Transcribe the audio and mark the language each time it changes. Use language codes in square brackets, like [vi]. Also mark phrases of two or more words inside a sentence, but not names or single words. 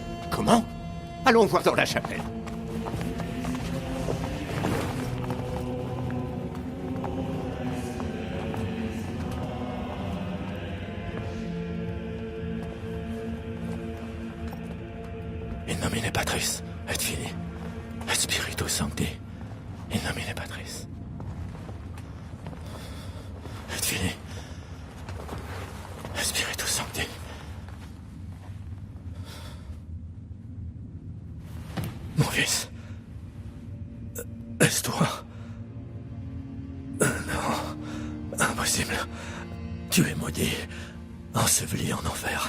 [fr] Comment? Allons voir dans la chapelle. [la] In nomine Patris, et Filii, et Spiritus Sancti. In nomine Patris, et Filii, et Spiritus Sancti. [fr] Mon fils, est-ce toi? Non, impossible. Tu es maudit, enseveli en enfer.